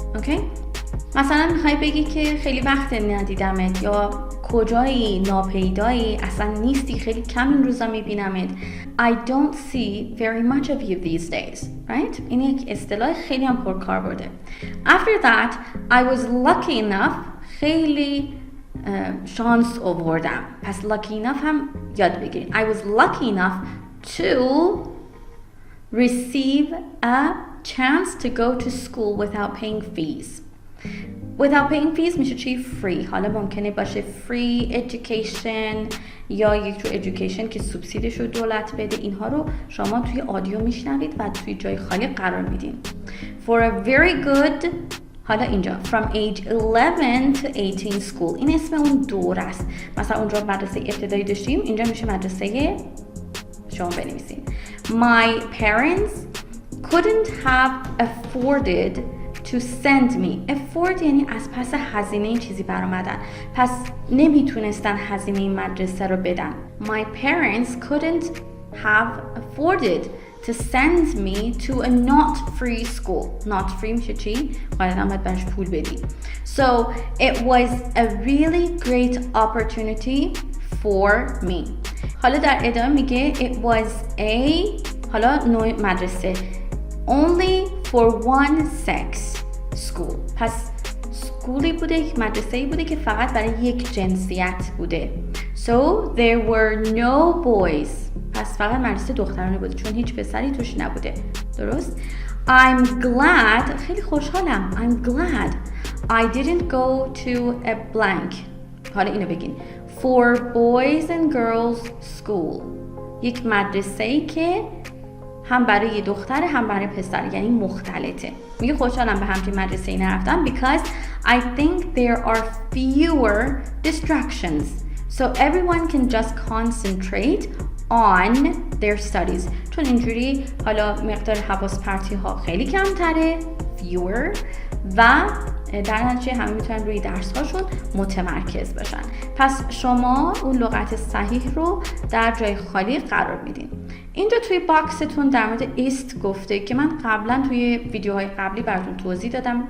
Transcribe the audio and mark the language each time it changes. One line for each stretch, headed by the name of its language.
Persian: اوکی؟ مثلا میخوای بگی که خیلی وقت ندیدمت یا کجایی، ناپیدایی، اصلا نیستی، خیلی کم این روزا میبینمت.
English: I don't see very much of you these days. Right?
Persian: این یک اصطلاح خیلی هم پرکار برده.
English: After that I was lucky enough
Persian: خیلی شانس آوردم. پس lucky enough هم یاد بگیرید.
English: I was lucky enough to receive a chance to go to school without paying fees. Without paying fees
Persian: میشه چی؟
English: free.
Persian: حالا ممکنه باشه free education یا یک جور education که سوبسیدش رو دولت بده. اینها رو شما توی آدیو میشنوید و توی جای خالی قرار میدین.
English: For a very good
Persian: حالا اینجا
English: from age 11 to 18 school
Persian: این اسم اون دور است. مثلا اونجا مدرسه ابتدایی داشتیم، اینجا میشه مدرسه شما بنویسین.
English: My parents couldn't have afforded to send me.
Persian: Afford یعنی از پس هزینه چیزی برآمدن. پس نمیتونستن هزینه مدرسه رو بدن.
English: My parents couldn't have afforded to send me to a not free school.
Persian: Not free میشه چی؟ باید برش پول بدی.
English: So it was a really great opportunity for me.
Persian: حالا در ادامه میگه
English: it was a
Persian: حالا نوع مدرسه
English: only for one sex school.
Persian: پس سکولی بوده، مدرسه‌ای بوده که فقط برای یک جنسیت بوده.
English: So there were no boys.
Persian: پس فقط مدرسه دخترانه بوده چون هیچ پسری توش نبوده. درست؟
English: I'm glad
Persian: خیلی خوشحالم.
English: I'm glad I didn't go to a blank.
Persian: حالا اینو بگین.
English: For boys and girls school.
Persian: یک مدرسه‌ای که هم برای دختر هم برای پسر، یعنی مختلطه. میگه خوشحالم به همچین مدرسه‌ای نرفتم
English: because I think there are fewer distractions so everyone can just concentrate on their studies.
Persian: چون اینجوری حالا مقدار حواس پرتی ها خیلی کمتره fewer و در نتیجه همه میتونن روی درس هاشون متمرکز باشن. پس شما اون لغت صحیح رو در جای خالی قرار میدین. اینجا توی باکستون در مورد ایست گفته که من قبلا توی ویدیوهای قبلی براتون توضیح دادم.